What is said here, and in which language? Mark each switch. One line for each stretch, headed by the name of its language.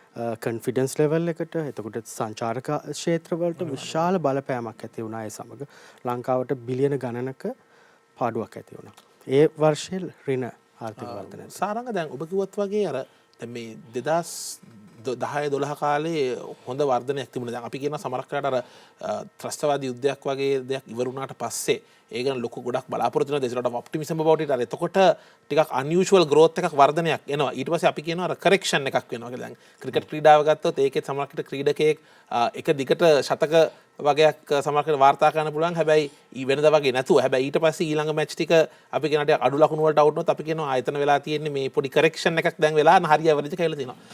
Sinhala: Confidence level එකට එතකොට සංචාරක ක්ෂේත්‍රවලට විශාල බලපෑමක් ඇති වුණා ඒ සමග ලංකාවට බිලියන ගණනක පාඩුවක් ඇති වුණා. ඒ වර්ෂයේ ඍණ ආර්ථික වර්ධනය. සාරංග දැන් ඔබ කිව්වත් වගේ අර දැන් මේ 2010-12 කාලේ හොඳ වර්ධනයක් තිබුණා. දැන් අපි කියන සමහරක් කරාට අර ත්‍රස්තවාදී යුද්ධයක් වගේ දෙයක් ඉවර වුණාට පස්සේ ඒ ගැන ලොකු ගොඩක් බලාපොරොත්තු වෙනවා.
English: there's a lot of optimism about it.
Sinhala: අර එතකොට ටිකක් unusual growth එකක් වර්ධනයක් එනවා. ඊට පස්සේ අපි කියනවා අර correction එකක් වෙනවා කියලා. දැන් ක්‍රිකට් ක්‍රීඩාව ගත්තොත් ඒකෙත් සමහරකට ක්‍රීඩකයෙක් එක දිගට ශතක වගේක් සමහරකට වාර්තා කරන්න පුළුවන්. හැබැයි වෙනදා වගේ නැතුව. හැබැයි ඊට පස්සේ ඊළඟ මැච් ටික අපි කියනට අඩු ලකුණු වලට අවුට් වුණොත් අපි කියනවා ආයතන වෙලා තියෙන්නේ මේ පොඩි correction එකක් දැන් වෙලා හරිය ඇවරේජ් එක කියලා තියෙනවා.